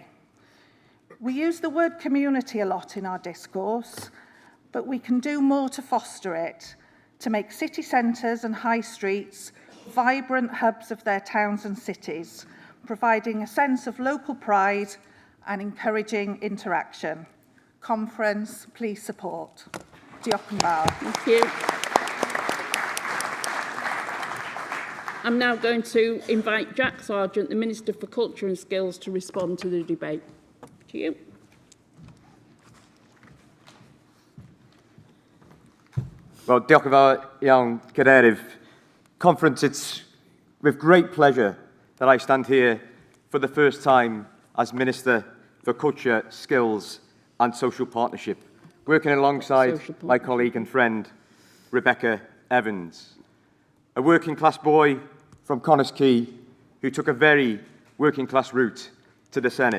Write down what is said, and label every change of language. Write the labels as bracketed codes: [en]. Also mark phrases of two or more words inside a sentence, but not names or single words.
[en] We use the word community a lot in our discourse, but we can do more to foster it, to make city centres and high streets vibrant hubs of their towns and cities, providing a sense of local pride and encouraging interaction. Conference, please support. [cy] Diolch yn fawr. [en] Thank you. I'm now going to invite Jack Sargent, the Minister for Culture and Skills, to respond to the debate. To you. Well, [cy] diolch yn fawr iawn, Cadeirydd. [en] Conference, it's with great pleasure that I stand here for the first time as Minister for Culture, Skills and Social Partnership, working alongside my colleague and friend, Rebecca Evans, a working class boy from Connah's Quay who took a very working class route to the Senedd.